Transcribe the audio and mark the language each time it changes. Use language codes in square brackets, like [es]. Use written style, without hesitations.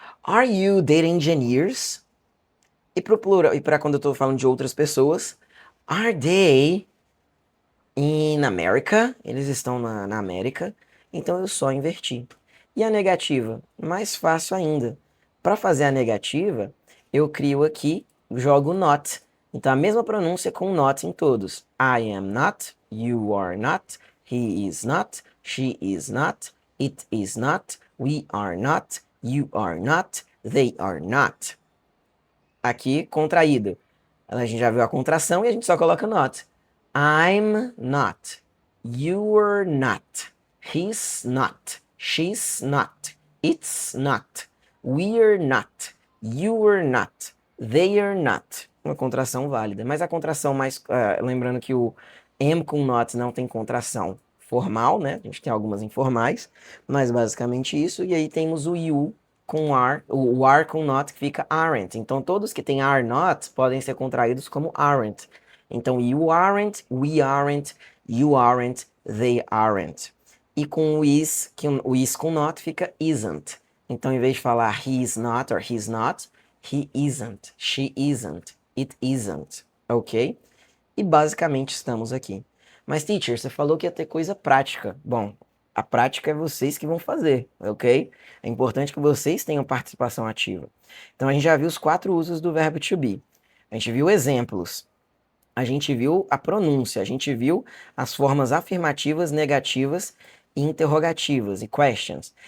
[en] Are you data engineers? [pt] E para plural, e para quando eu estou falando de outras pessoas, [en] are they in America? [pt] Eles estão na América. Então eu só inverti. E a negativa? Mais fácil ainda. Para fazer a negativa, eu crio aqui, jogo not. Então a mesma pronúncia com not em todos. [en] I am not, you are not, he is not, she is not, it is not, we are not, you are not, they are not. [pt] Aqui, contraído. A gente já viu a contração e a gente só coloca not. [en] I'm not. You're not. He's not. She's not. It's not. We're not. You're not. They're not. [pt] Uma contração válida. Mas a contração mais... lembrando que o am com not não tem contração formal, né? A gente tem algumas informais. Mas basicamente isso. E aí temos o you com are, o are com not que fica aren't. Então todos que tem are not podem ser contraídos como aren't. [en] Então you aren't, we aren't, you aren't, they aren't. [pt] E com o is, o is com not fica isn't. Então em vez de falar [en] he is not or he's not, he isn't, she isn't, it isn't, ok? [pt] E basicamente estamos aqui. Mas teacher, você falou que ia ter coisa prática. Bom, a prática é vocês que vão fazer, ok? É importante que vocês tenham participação ativa. Então a gente já viu os 4 usos do verbo to be. A gente viu exemplos. A gente viu a pronúncia. A gente viu as formas afirmativas, negativas e interrogativas e questions.